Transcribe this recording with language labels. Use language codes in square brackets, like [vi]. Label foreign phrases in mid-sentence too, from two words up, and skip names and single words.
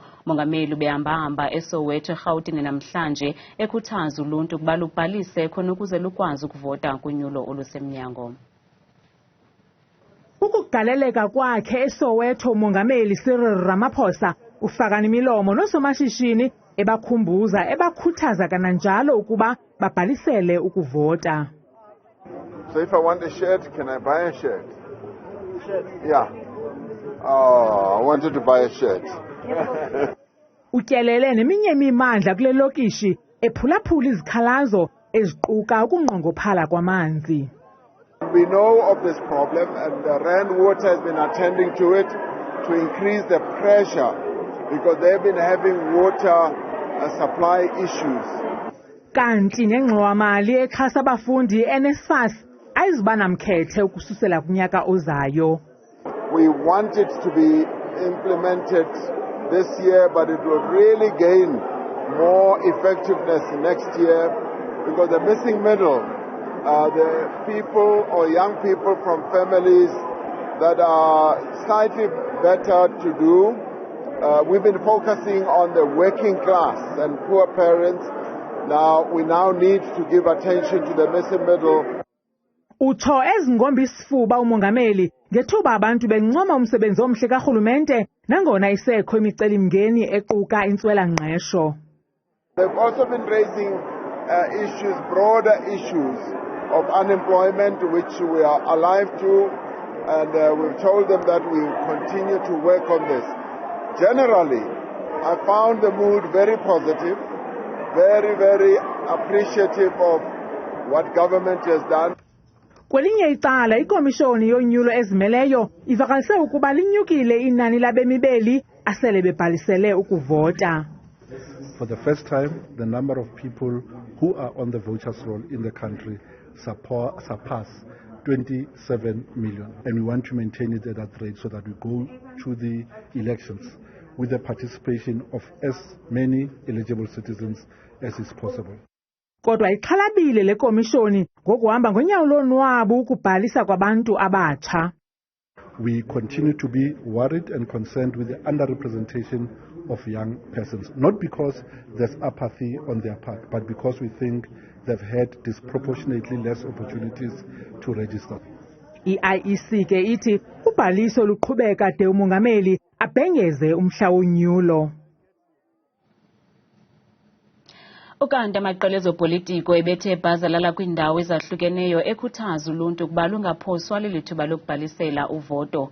[xh] Mongameli ubehamba-hamba eSoweto eRhawutini namhlanje ekhuthaza uluntu ukuba lubhalise khona ukuze lukwazi ukuvota kunyulo olusemnyango. Ukugaleleka kwakhe eSoweto umongameli Ramaphosa ufakana imilomo nosomashishini ebakhumbuza ebakhuthaza kananjalo ukuba babhalisele ukuvota. [en] So if I want a shirt, can I buy a shirt? Yeah. Oh, I wanted to buy a shirt. [xh] Utyelele neminye imimandla kule lokishi ephulaphula izikhalazo eziquka ukunqongophala kwamanzi. [en] We know of this problem and the Rand Water has been attending to it to increase the pressure because they've been having water supply issues. [xh] Kanti nengxowa-mali exhasa abafundi NSFAS ayizuba namkhethe ukususela kunyaka ozayo. [en] We want it to be implemented this year, but it will really gain more effectiveness next year because the missing middle, the people or young people from families that are slightly better to do. We've been focusing on the working class and poor parents. Now we need to give attention to the missing middle. [xh] Utho ezingomba isifuba umongameli ngethuba abantu bencoma umsebenzi omhle karhulumente nangona isekho imicelimngeni equka intswela-ngqesho. [en] They've also been raising issues, broader issues of unemployment, which we are alive to, and we've told them that we will continue to work on this. Generally, I found the mood very positive, very, very appreciative of what government has done. [xh] Kwelinye icala ikomishoni yonyulo ezimeleyo ivakalise ukuba linyukile inani labemi beli asele bebhalisele ukuvota. [en] For the first time, the number of people who are on the vouchers roll in the country surpass 27 million. And we want to maintain it at that rate so that we go to the elections with the participation of as many eligible citizens as is possible. [xh] Kodwa ixhalabile le komishoni ngokuhamba ngonyawo lonwabu ukubhalisa kwabantu abatsha. [en] We continue to be worried and concerned with the underrepresentation of young persons, not because there's apathy on their part, but because we think they've had disproportionately less opportunities to register. [xh] I-IEC ke ithi ubhaliso luqhubeka de umongameli abhengeze umhla wonyulo. Ukanti amaqela ezopolitiko ebethe ebhazalala kwiindawo ezahlukeneyo ekhuthaza uluntu ukuba lungaphoswa lilithuba lokubhalisela uvoto.